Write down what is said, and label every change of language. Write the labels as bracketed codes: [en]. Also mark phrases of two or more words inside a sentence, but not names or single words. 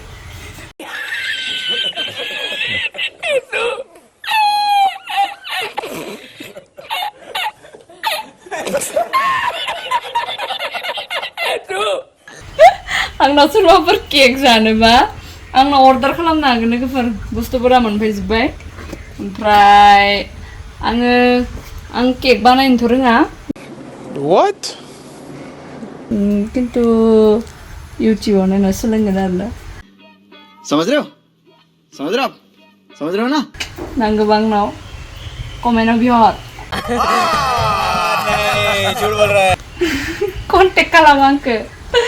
[brx] आंनाव सोरबाफोर केक जानोबा आंनाव अर्डार खालामनो हागोन लोगोफोर बुस्थुफोरा मोनफैजोब्बाय ओमफ्राय आं केक बानायनोथ' रोङा [en] What? [brx] खिन्थु इउटिउबाव नायना सोलोंगोन आरोना [hi] समझ रहे हो आप समझ रहे हो ना [brx] नांगौबा आंनाव कमेन्टआव बिहर [hi] नहीं झूठ बोल रहा है [brx] कन्टेक्ट खालाम आंखो